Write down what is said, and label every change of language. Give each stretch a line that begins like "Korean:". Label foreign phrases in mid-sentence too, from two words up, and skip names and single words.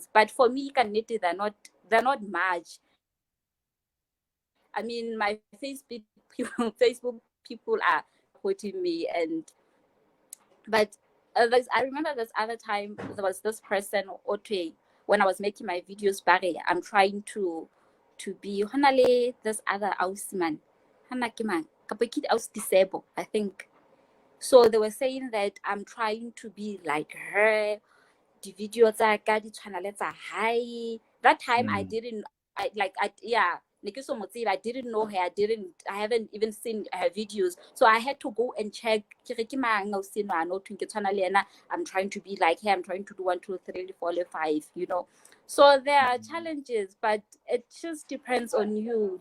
English: But for me, they're not much. I mean, my Facebook people, Facebook people are supporting me, but I remember this other time there was this person, Ote, when I was making my videos, Barry, I'm trying to be honale this other Ausman.
Southern Sotho: Hana ke mang?
English: Kapakit Aus Disable, I think. So they were saying that I'm trying to be like her, the video
Southern Sotho: tsa ka di tshwana le tsa hae.
English: That time I Mm. didn't I like I yeah I didn't know her. I haven't even seen her videos. So I had to go and check. I'm trying to be like her. I'm trying to do 1, 2, 3, 4, 5. So there are challenges, but it just depends on you.